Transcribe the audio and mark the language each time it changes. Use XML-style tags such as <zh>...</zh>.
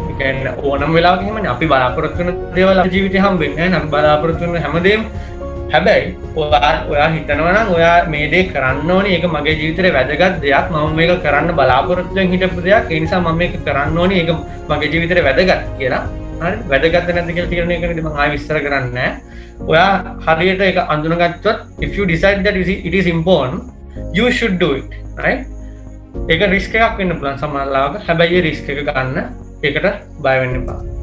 <si>ඒ කියන්නේ ඕනම වෙලාවක එහෙමනේ අපි බලාපොරොත්තු වෙන දේවල් අපේ ජීවිතේ හම්බෙන්නේ නැහැ. අපි බලාපොරොත්තු වෙන හැමදේම. හැබැයි ඔයා හිතනවා නම් ඔයා මේ දේ කරන්න ඕනේ, ඒක මගේ ජීවිතේ වැදගත් දෙයක්, මම මේක කරන්න බලාපොරොත්තු වෙන හිටපු දෙයක්, ඒ නිසා මම මේක කරන්න ඕනේ, ඒක මගේ ජීවිතේ වැදගත් කියලා. හරිද? වැදගත් නැද්ද කියලා තීරණය කරනදී මම ආයෙ විස්තර කරන්නේ නැහැ. ඔයා හරියට ඒක අඳුනගත්තොත්</si> <en>if you decide that it is important you should do it, right?</en> <si>ඒක රිස්ක් එකක් වෙන්න පුළුවන් සමහරවිට. හැබැයි ඒ රිස්ක් එක ගන්න ඒකට බය වෙන්න එපා.</si>